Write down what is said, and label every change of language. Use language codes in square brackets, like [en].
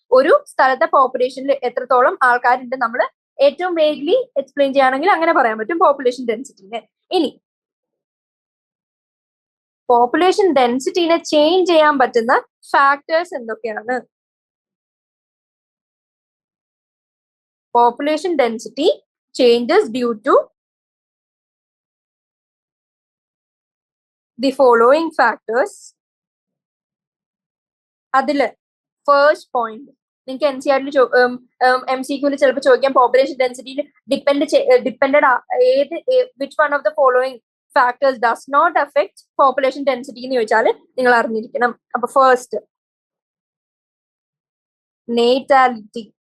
[ml] ഒരു സ്ഥലത്തെ പോപ്പുലേഷനിൽ എത്രത്തോളം ആൾക്കാരുണ്ട് നമ്മൾ ഏറ്റവും വേഗ്ലി എക്സ്പ്ലെയിൻ ചെയ്യുകയാണെങ്കിൽ അങ്ങനെ പറയാൻ പറ്റും പോപ്പുലേഷൻ ഡെൻസിറ്റിനെ. ഇനി പോപ്പുലേഷൻ ഡെൻസിറ്റിനെ ചേഞ്ച് ചെയ്യാൻ പറ്റുന്ന ഫാക്ടേഴ്സ് എന്തൊക്കെയാണ്? [en] Population density changes due to the following factors. [ml] അതില് ഫസ്റ്റ് പോയിന്റ് നിങ്ങൾക്ക് NCERT MCQല് ചിലപ്പോൾ ചോദിക്കാം, population ഡെൻസിറ്റിയിൽ depended [en] which one of the following factors does not affect population density [ml] എന്ന് ചോദിച്ചാൽ നിങ്ങൾ അറിഞ്ഞിരിക്കണം. അപ്പൊ ഫസ്റ്റ്, നേറ്റാലിറ്റി.